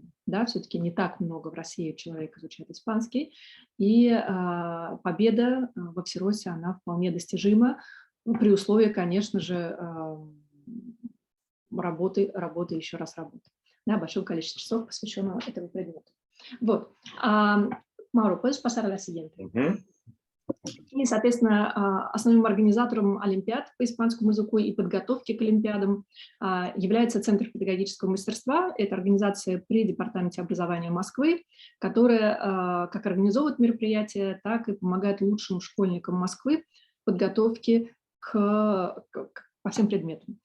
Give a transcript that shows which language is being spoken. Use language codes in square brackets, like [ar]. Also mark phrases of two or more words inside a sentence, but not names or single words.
[ru] Да, все-таки не так много в России человек изучает испанский, и победа во Всеросе, она вполне достижима, при условии, конечно же, работы, еще раз работы. Да, большое количество часов, посвященного этому предмету. Вот. Мауро, [es] puedes pasar a la siguiente. [ru] И, соответственно, основным организатором олимпиад по испанскому языку и подготовки к олимпиадам является Центр педагогического мастерства. Это организация при Департаменте образования Москвы, которая как организовывает мероприятия, так и помогает лучшим школьникам Москвы в подготовке по всем предметам.